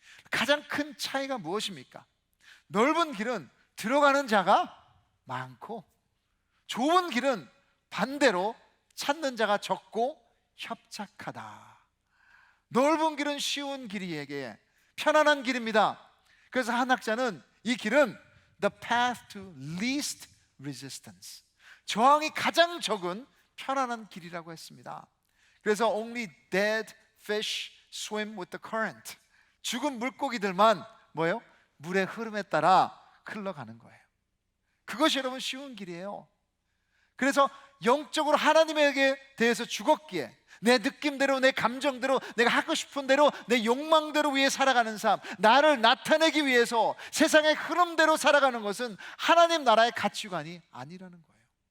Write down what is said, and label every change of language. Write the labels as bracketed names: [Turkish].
[Korean] 가장 큰 차이가 무엇입니까? 넓은 길은 들어가는 자가 많고 좁은 길은 반대로 찾는 자가 적고 협착하다. 넓은 길은 쉬운 길이에게 편안한 길입니다. 그래서 한 학자는 이 길은 [English] the path to least resistance, [Korean] 저항이 가장 적은 편안한 길이라고 했습니다. 그래서 [English] only dead fish swim with the current, [Korean] 죽은 물고기들만 뭐예요? 물의 흐름에 따라 흘러가는 거예요. 그것이 여러분 쉬운 길이에요. 그래서 영적으로 하나님에게 대해서 죽었기에 내 느낌대로, 내 감정대로, 내가 하고 싶은 대로, 내 욕망대로 위해 살아가는 삶, 나를 나타내기 위해서 세상의 흐름대로 살아가는 것은 하나님 나라의 가치관이 아니라는 거예요.